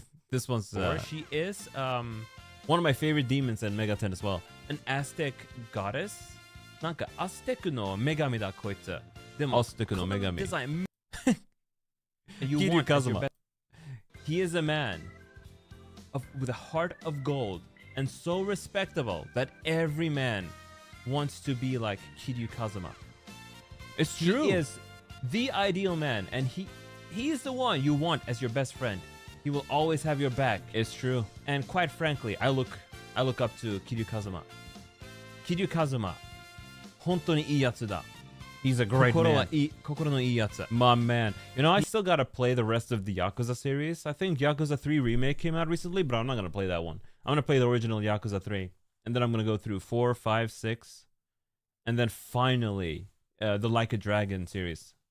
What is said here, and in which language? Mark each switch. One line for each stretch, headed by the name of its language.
English: This one's she is one of my favorite demons in Mega 10 as well. An Aztec goddess.
Japanese: なんか Aztec の女神だこいつ。でも Aztec の女神。
English: Design. Kiryu Kazuma. He is a man with a heart of gold and so respectable that every man wants to be like Kiryu Kazuma. It's true. He is the ideal man, and he is the one you want as your best friend. He will always have your back. It's true. And quite frankly, I look up to Kiryu Kazuma.
Japanese: Kiryu Kazuma, 本当にいいやつだ.
English: He's a great man.
Japanese: 心のいいやつ.
English: My man. You know, I still gotta play the rest of the Yakuza series. I think Yakuza 3 Remake came out recently, but I'm not gonna play that one. I'm gonna play the original Yakuza 3. And then I'm gonna go through 4, 5, 6. And then finally, the Like a Dragon series.